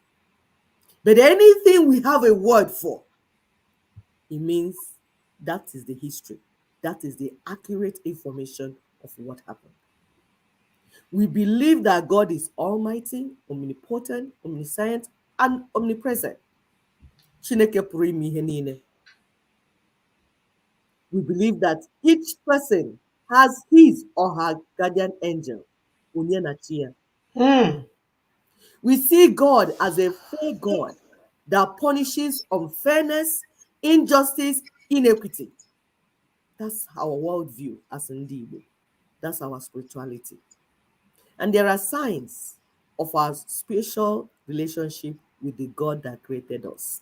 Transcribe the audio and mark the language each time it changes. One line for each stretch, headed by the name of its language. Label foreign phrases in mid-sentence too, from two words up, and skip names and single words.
English: But anything we have a word for, it means that is the history. That is the accurate information of what happened. We believe that God is almighty, omnipotent, omniscient, and omnipresent.
Igbo: Chineke pụrụ ime ihe niile.
English: We believe that each person has his or her guardian angel.
Igbo: Onye na chi ya.
English: We see God as a fair God that punishes unfairness, injustice, inequity. That's our worldview as Ndibo. That's our spirituality. And there are signs of our spiritual relationship with the God that created us.